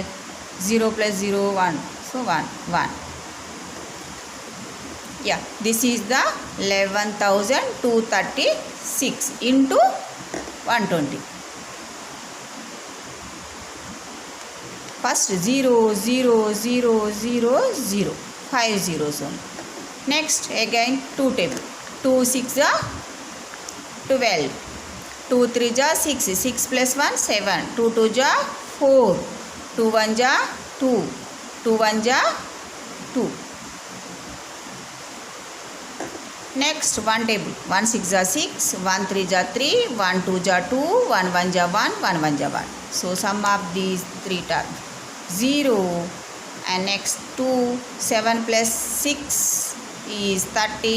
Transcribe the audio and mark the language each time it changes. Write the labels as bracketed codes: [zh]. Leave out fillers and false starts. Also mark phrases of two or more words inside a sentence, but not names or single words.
[en] 0 plus 0 1. So 1 1. Yeah, this is the 11,236 into 120. First 0 0 0 0 0. 5 zeros only. Next again 2 table. 2 6 ja 12. 2 3 ja 6. 6 plus 1 7. 2 2 ja 4. 2 1 ja 2. 2 1 ja 2. Next 1 table. 1 6 ja 6. 1 3 ja 3. 1 2 ja 2. 1 1 ja 1. 1 1 ja 1. So sum of these three terms 0, and next 2. 7 plus 6 is 13.